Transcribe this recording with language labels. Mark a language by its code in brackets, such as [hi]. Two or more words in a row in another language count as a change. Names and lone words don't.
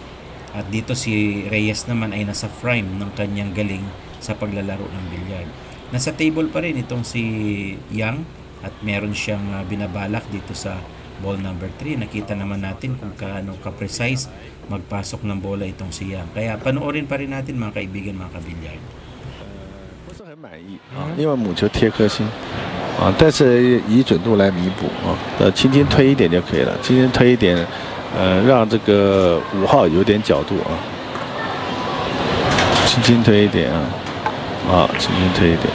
[tl] At dito si Reyes naman ay nasa prime ng kanyang galing sa paglalaro ng bilyard. Nasa table pa rin itong si Yang at meron siyang binabalak dito sa [en] ball number 3. [tl] Nakita naman natin kung kaano ka-precise magpasok ng bola itong si Yang. Kaya panoorin pa rin natin mga kaibigan, mga kabilyard. [zh] 不是很满意啊，因为母球贴颗星啊，但是以准度来弥补啊，轻轻推一点就可以了，轻轻推一点，让这个5号有点角度啊，轻轻推一点啊，轻轻推一点。